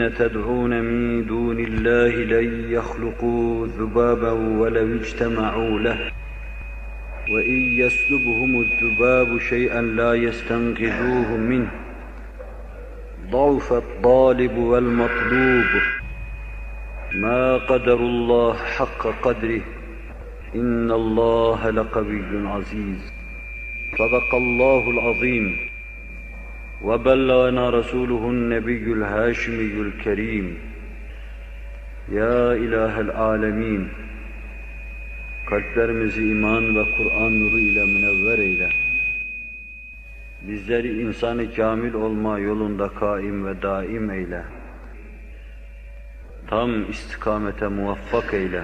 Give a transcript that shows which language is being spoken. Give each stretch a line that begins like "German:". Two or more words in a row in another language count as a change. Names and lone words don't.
Arabic: تدعون من دون الله لن يخلقوا ذبابا ولو اجتمعوا له وإن يسلبهم الذباب شيئا لا يستنقذوه منه ضعف الطالب والمطلوب ما قدر الله حق قدره إن الله لقوي عزيز. صدق الله العظيم وبلغنا رسوله النبي الهاشمي الكريم. يا إله العالمين,
Turkish: kalplerimizi iman ve Kur'an nuru ile münevver eyle. Bizleri insanı kamil olma yolunda kaim ve daim eyle. Tam istikamete muvaffak eyle.